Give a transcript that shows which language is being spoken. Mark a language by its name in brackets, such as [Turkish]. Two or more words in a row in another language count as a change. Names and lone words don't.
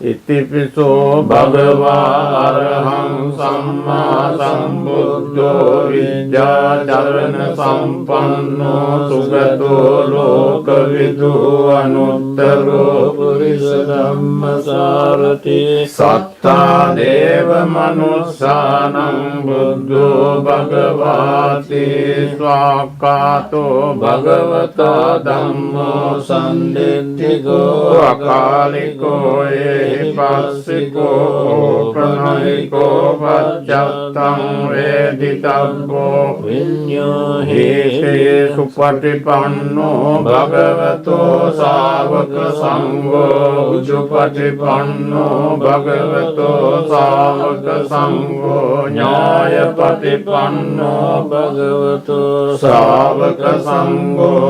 [Pali] ඉතිපිසෝ භගවා අරහං සම්මා සම්බුද්ධෝ විද්‍යාචරණ සම්පන්නෝ සුගතෝ ලෝකවිදු අනුත්තරෝ පුරිස ධම්මසාරති සත්තා දේව මනුස්සානං බුද්ධෝ භගවාති ස්වාක්ඛාතෝ භගවතා ධම්මෝ සම්දිත්තිකෝ අකාලිකෝ පස්සිකෝ ප්‍රණයිකෝ පච්චත්තං වේදිතබ්බෝ විඤ්ඤෝ හේතේ සුපටිපන්නෝ භගවතෝ ශාවක සංඝෝ උජුපටිපන්නෝ භගවතෝ ශාවක සංඝෝ ඥායපටිපන්නෝ භගවතෝ ශාවක සංඝෝ